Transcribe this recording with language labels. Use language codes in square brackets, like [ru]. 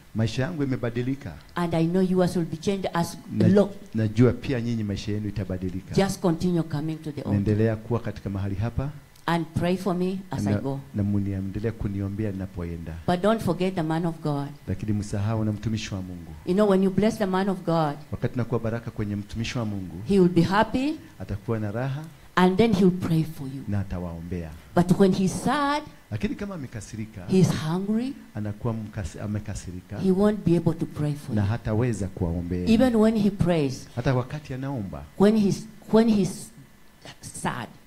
[sw] Maisha yangu imebadilika. [en] And I know yours will be changed as look. [sw] Najua pia nyinyi maisha yenu itabadilika. [en] Just continue coming to the altar. [sw] Naendelea kuwa katika mahali hapa. [en] And pray for me as I go. [sw] Na mniendelee kuniombea ninapoenda. [en] But don't forget the man of God. [sw] Lakini msahau na mtumishi wa Mungu. [en] You know, when you bless the man of God, [sw] wakati nakuwa baraka kwenye mtumishi wa Mungu, [en] he will be happy. [sw] Atakuwa na raha. [en] And then he'll pray for you. [sw] Na atawaombea. [en] But when he's sad, [sw] lakini kama amekasirika, [en] he's hungry, [sw] anakuwa amekasirika, [en] he won't be able to pray for [sw] na [en] you. [sw] hataweza kuwaombea. [en] Even when he prays, [sw] hata wakati anaomba, [en] when he's sad,